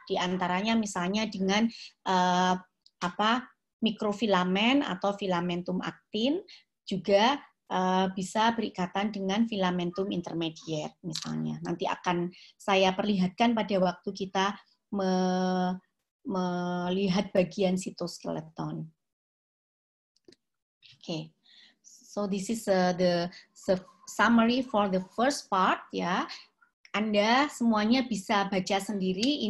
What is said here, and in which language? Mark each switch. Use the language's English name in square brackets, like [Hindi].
[Indonesian] Di antaranya misalnya dengan mikrofilamen atau filamentum aktin, juga bisa berikatan dengan filamentum intermediate misalnya. Nanti akan saya perlihatkan pada waktu kita melihat bagian sitoskeleton. [English] Okay. So this is the summary for the first part, ya. [Indonesian] Anda semuanya bisa baca sendiri.